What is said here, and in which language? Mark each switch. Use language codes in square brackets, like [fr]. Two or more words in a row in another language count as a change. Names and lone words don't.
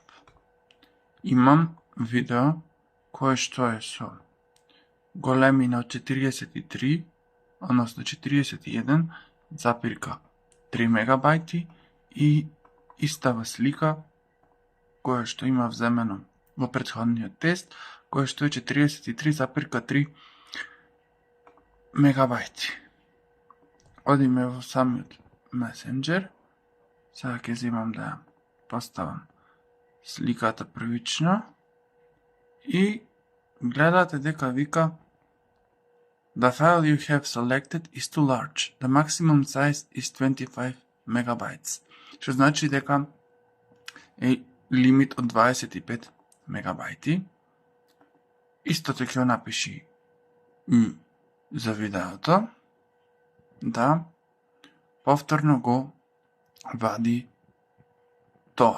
[mk] Имам видео кое што е со големина од 43, односно 41,3 мегабајти и истава слика која што има вземено во претходниот тест, која што е 43,3 мегабајти. Одиме во самиот Messenger. Сега ќе земам да поставам сликата првично и гледате дека вика [en] The file you have selected is too large. The maximum size is 25 megabytes. [mk] Што значи дека е лимит од 25 мегабајти. Истото ќе напиши за видеото. Да, повторно го вади тоа.